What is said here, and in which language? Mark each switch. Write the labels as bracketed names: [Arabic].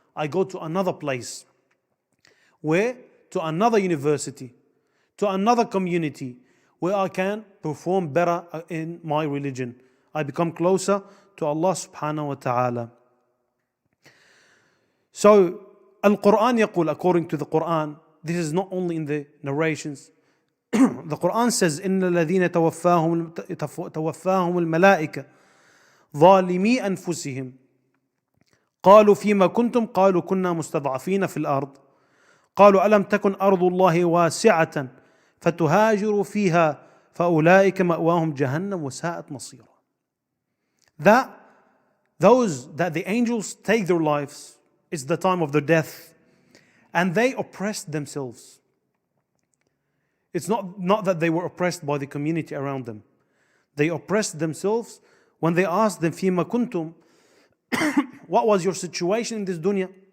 [English] I go to another place, to another university, to another community where I can perform better in my religion. I become closer to Allah subhanahu wa ta'ala. So Al-Quran يقول, according to the Quran, this is not only in the narrations. The Quran says, [Arabic] إن الذين توفاهم الملائكة ظالمي أنفسهم قالوا فيما كنتم قالوا كنا مستضعفين في الأرض قالوا ألم تكن أرض الله واسعة فتهاجروا فيها فأولئك مأواهم جهنم وساءت مصيرا. [English] That the angels take their lives, it's the time of their death, and they oppressed themselves. It's not that they were oppressed by the community around them. They oppressed themselves when they asked them, [Arabic] فيما كنتم, [English] what was your situation in this dunya?